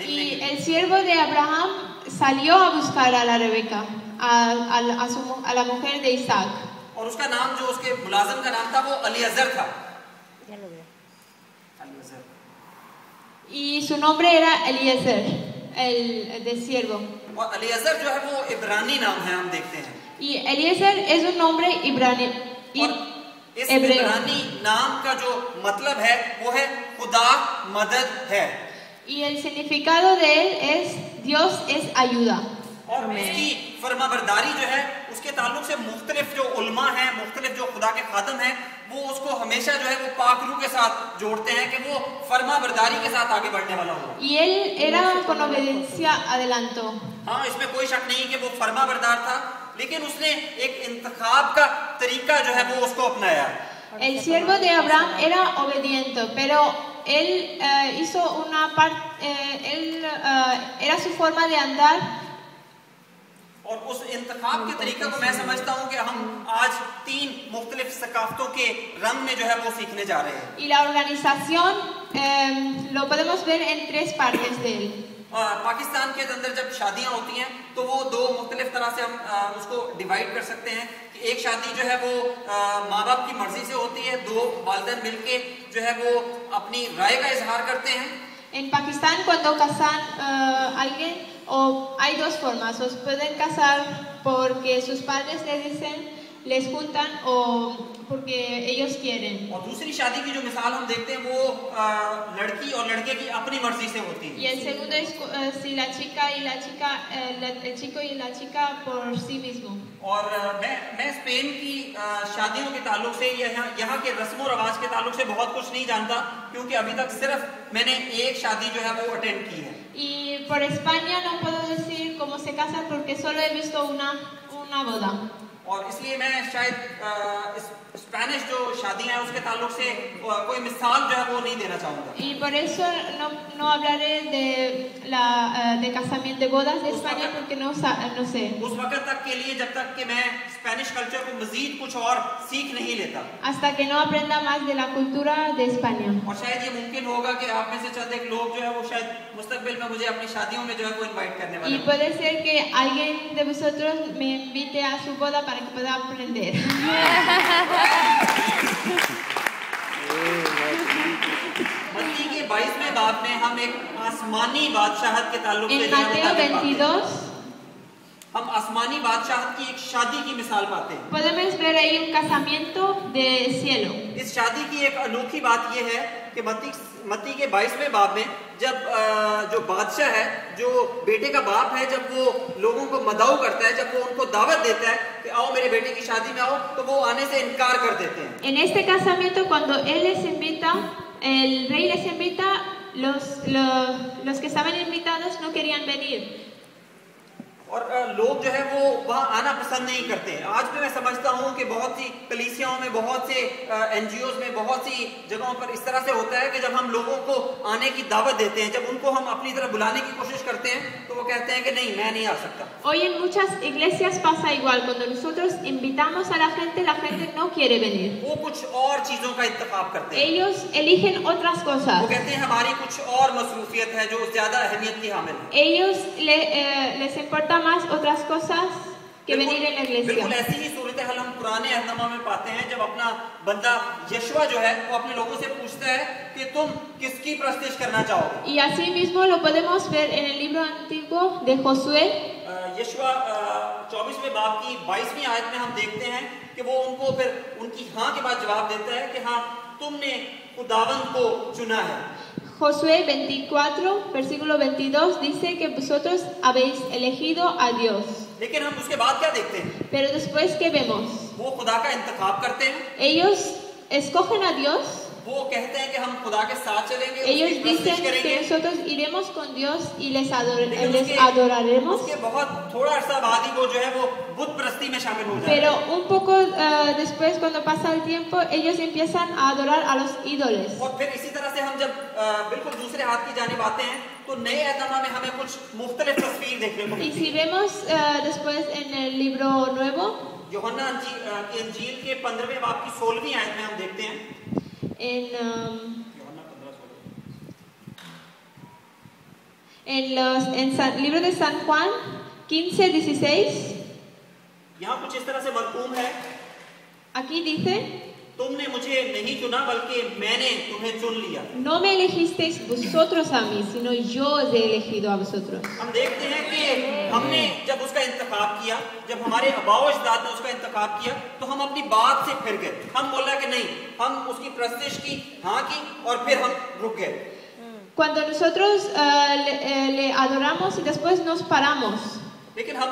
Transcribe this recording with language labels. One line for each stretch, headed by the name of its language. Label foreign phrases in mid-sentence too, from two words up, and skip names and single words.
Spanish: Y el siervo de Abraham salió a buscar a la Rebeca, a la mujer de Isaac.
Urdu: اور اس کا نام جو اس کے ملازم کا نام تھا وہ الیعزر تھا.
Spanish: Y su nombre era Eliezer, el de siervo.
Urdu: اور الیعزر جو ہے وہ عبرانی نام ہے، ہم دیکھتے ہیں.
Spanish: Y Eliezer es un nombre ibrani.
Urdu: اس عبرانی نام کا جو مطلب ہے وہ ہے خدا مدد ہے.
Spanish: Y el significado de él es Dios es ayuda.
Urdu: اور اس کی فرمانبرداری جو ہے اس کے تعلق سے مختلف جو علما ہیں، مختلف جو خدا کے خادم ہیں، وہ اس کو ہمیشہ جو ہے وہ پاک روح کے ساتھ جوڑتے ہیں کہ وہ فرمانبرداری کے ساتھ آگے بڑھنے والا ہو.
Spanish: Y él era con obediencia adelantó.
Urdu: ہاں، اس میں کوئی شک نہیں کہ وہ فرمانبردار تھا، لیکن اس نے ایک انتخاب کا طریقہ جو ہے وہ اس کو اپنایا.
Spanish: El siervo de Abraham era obediente, pero él hizo una parte, era su forma de andar.
Urdu: اور اس انتخاب کے طریقے کو میں سمجھتا ہوں کہ ہم آج 3 مختلف ثقافتوں کے رنگ میں جو ہے وہ سیکھنے جا رہے ہیں.
Spanish: Y la organización lo podemos ver en 3 partes de él.
Urdu: پاکستان کے اندر جب شادیاں ہوتی ہیں تو وہ 2 مختلف طرح سے ہم اس کو ڈیوائڈ کر سکتے ہیں کہ ایک شادی جو ہے وہ ماں باپ کی مرضی سے ہوتی ہے، 2 والدین مل کے جو ہے وہ اپنی رائے کا اظہار کرتے ہیں.
Spanish: En Pakistán cuando casan alguien hay 2 formas, o pueden casar porque sus padres les dicen, les juntan o porque ellos quieren.
Urdu: اور دوسری شادی کی جو مثال ہم دیکھتے ہیں وہ لڑکی اور لڑکے کی اپنی مرضی سے ہوتی ہے.
Spanish: Y el segundo es si la chica y la chica, el chico y la chica por sí mismo.
Urdu: اور میں اسپین کی شادیوں کے تعلق سے یہاں کے رسم اور رواج کے تعلق سے بہت کچھ نہیں جانتا، کیونکہ ابھی تک صرف میں نے ایک شادی جو ہے وہ اٹینڈ کی ہے.
Spanish: Y por España no puedo decir cómo se casan porque solo he visto una boda.
Urdu: اور اس لیے میں شاید اسپینش جو شادیاں ہیں اس کے تعلق سے کوئی مثال جو ہے وہ نہیں دینا چاہوں گا.
Spanish: Y por eso no hablaré de casamiento, de bodas de España porque no sé.
Urdu: اس وقت تک کے لیے جب تک کہ میں
English: Spanish culture
Urdu: کو مزید کچھ اور سیکھ نہیں لیتا.
Spanish: Hasta que no aprenda más de la cultura de España.
Urdu: اور شاید یہ ممکن ہوگا کہ آپ میں سے چند ایک لوگ جو ہے وہ شاید مستقبل میں مجھے اپنی شادیوں میں جو ہے وہ انوائٹ کرنے والے
Spanish: Y puede ser que alguien de vosotros me invite a su boda para que pueda aprender.
Urdu: متی کے 22ویں باب میں ہم ایک آسمانی بادشاہت کے تعلق سے
Spanish: En Mateo 22
Urdu: ہم آسمانی بادشاہت کی ایک شادی کی مثال پاتے ہیں.
Spanish: podemos ver ahí un casamiento de cielo.
Urdu: اس شادی کی ایک انوکھی بات یہ ہے کہ متی کے 22ویں باب میں جب جو بادشاہ ہے، جو بیٹے کا باپ ہے، جب وہ لوگوں کو مدعو کرتا ہے، جب وہ ان کو دعوت دیتا ہے کہ آؤ میرے بیٹے کی شادی میں آؤ، تو وہ آنے سے انکار کر دیتے ہیں.
Spanish: En este casamiento cuando él les invita, el rey les invita, los que estaban invitados no querían venir.
Urdu: اور لوگ جو ہے وہ وہاں آنا پسند نہیں کرتے ہیں. آج بھی میں سمجھتا ہوں کہ بہت سی کلیسیاؤں میں، بہت سے NGOs میں، بہت سی جگہوں پر اس طرح سے ہوتا ہے کہ جب ہم لوگوں کو آنے کی دعوت دیتے ہیں، جب ان کو ہم اپنی طرف بلانے کی کوشش کرتے ہیں، تو وہ کہتے ہیں کہ نہیں، میں نہیں آ سکتا.
Spanish: Hoy en muchas iglesias pasa igual, cuando nosotros invitamos a la gente no quiere venir.
Urdu: وہ کچھ اور چیزوں کا انتخاب کرتے ہیں.
Spanish: Ellos eligen otras
Urdu: वो
Spanish: cosas.
Urdu: کہتے ہیں ہماری کچھ اور مصروفیت ہے جو زیادہ اہمیت کی حامل ہے.
Spanish: Ellos les importa más otras cosas que venir en la
Urdu: बिल्कुल
Spanish: iglesia.
Urdu: ایسی ہی صورت حال ہم پرانے عہدنامہ میں پاتے ہیں، جب اپنا بندہ یشوع جو ہے وہ اپنے لوگوں سے پوچھتا ہے کہ تم کس کی پرستش کرنا چاہو گے.
Spanish: Y así mismo lo podemos ver en el libro antiguo de Josué.
Urdu: یشوع 24ویں باب کی 22ویں آیت میں ہم دیکھتے ہیں کہ وہ ان کو پھر ان کی ہاں کے بعد جواب دیتا ہے کہ ہاں، تم نے خداوند کو چنا ہے.
Spanish: Josué 24, versículo 22 dice que vosotros habéis elegido a Dios.
Urdu: لیکن ہم اس کے بعد کیا دیکھتے ہیں?
Spanish: Pero después, ¿qué vemos?
Urdu: وہ خدا کا انتخاب کرتے ہیں.
Spanish: Ellos escogen a Dios.
Urdu: وہ کہتے ہیں کہ ہم خدا کے ساتھ چلیں گے,
Spanish: Ellos
Urdu: اس کی پرستش
Spanish: dicen que
Urdu: کریں گے.
Spanish: nosotros iremos con Dios y les
Urdu: लेकिन
Spanish: adoraremos.
Urdu: اس کے بہت تھوڑا عرصہ بعد ہی وہ جو ہے وہ بت پرستی میں شامل ہو جاتے ہیں.
Spanish: Pero un poco después, cuando pasa el tiempo, ellos empiezan a adorar a los ídolos.
Urdu: اور پھر اسی طرح سے ہم جب بالکل دوسرے ہاتھ کی جانب آتے ہیں تو نئے عہدنامہ میں ہمیں کچھ مختلف تصویر دیکھنے کو
Spanish: Y
Urdu: मिलती
Spanish: si
Urdu: ہے.
Spanish: vemos después en el libro nuevo,
Urdu: یوحنا کی انجیل کے 15ویں باب کی 16ویں آیت میں ہم دیکھتے ہیں.
Spanish: en यूहन्ना el libro de San Juan 15:16,
Urdu: یہاں کچھ اس طرح سے مرقوم ہے,
Spanish: aquí dice:
Urdu: تم نے مجھے نہیں چنا بلکہ میں نے تمہیں چن لیا.
Spanish: no me elegisteis vosotros a mí, sino yo os he elegido a vosotros.
Urdu: ہم دیکھتے ہیں کہ ہم نے جب اس کا انتخاب کیا، جب ہمارے آباؤ اجداد نے اس کا انتخاب کیا، تو ہم اپنی بات سے پھر گئے. ہم بولا کہ نہیں، ہم اس کی پرستش کی، ہاں کی، اور پھر ہم رک گئے.
Spanish: Cuando nosotros le adoramos y después nos paramos.
Urdu: لیکن ہم